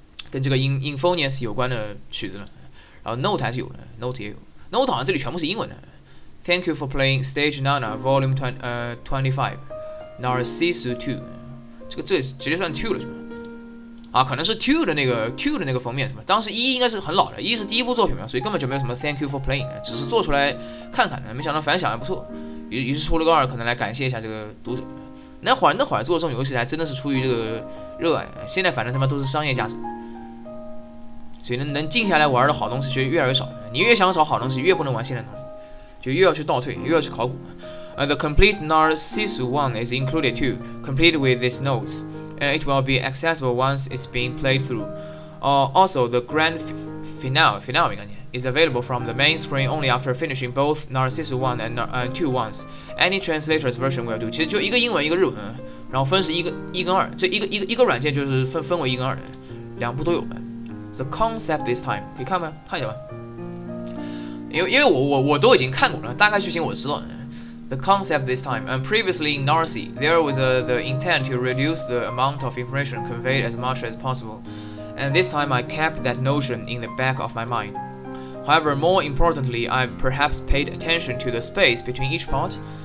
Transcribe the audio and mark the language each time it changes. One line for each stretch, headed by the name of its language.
Chinese: 跟这个 Infonius 有关的曲子了，然后 Note 还是有的 ，Note 也有 ，Note 好像这里全部是英文的。
English: Thank you for playing Stage Nana Volume 25 Narcissu 2，
Chinese: 这直接算 2 了是吧？啊，可能是 2的那个封面是吧？当时1应该是很老的，1是第1部作品嘛，所以根本就没有什么
English: Thank you for playing，
Chinese: 只是做出来看看的，没想到反响还不错，于是出了个2，可能来感谢一下这个读者。那会儿做这种游戏还真的是出于这个热爱，现在反正他妈都是商业价值。所以能静下来玩的好东西就越来越少，你越想找好东西，越不能玩现在的东西，就越要去倒退，越要去考古。
English: The complete Narcissu 1 is included too, complete with these notes. It will be accessible once it's being played through. Also, the grand finale is available from the main screen only after finishing both Narcissu 1 and 2 once. Any translator's version will do.
Chinese: 其实就一个英文一个日文，然后分是1跟2，这一个软件就是分为1跟2的，2部都有的。
English: The concept this time
Chinese: 可以看吗？看一下吧。因为我都已经看过了，大概剧情我知道。
English: The concept this time, and previously in Narcissu, there was the intent to reduce the amount of information conveyed as much as possible, and this time I kept that notion in the back of my mind. However, more importantly, I've perhaps paid attention to the space between each part.